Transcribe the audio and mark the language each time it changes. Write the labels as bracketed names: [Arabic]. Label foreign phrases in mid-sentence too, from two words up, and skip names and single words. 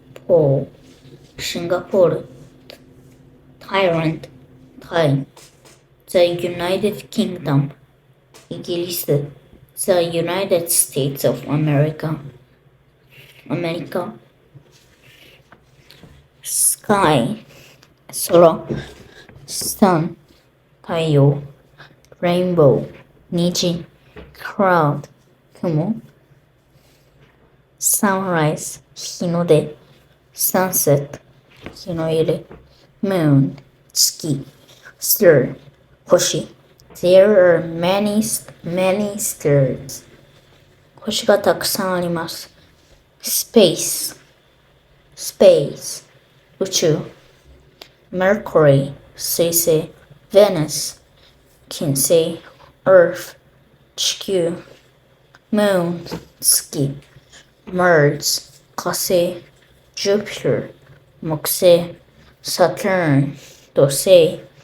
[Japanese] シンガポール, Thailand, タイ, [English] the United Kingdom, [Japanese] イギリス, [English] the United States of America, [Japanese] アメリカ, [English] sky, [Japanese] 空, sun, 太陽, rainbow, 虹 cloud 雲 [English] sunrise 日の出 sunset 日の入れ moon 月 star 星 There are many stars [Japanese] 星がたくさんあります [English] space [Japanese] 宇宙 Mercury 水星 Venus 金星 Earth 地球 Moon 月 Mars 火星 Jupiter 木星 Saturn 土星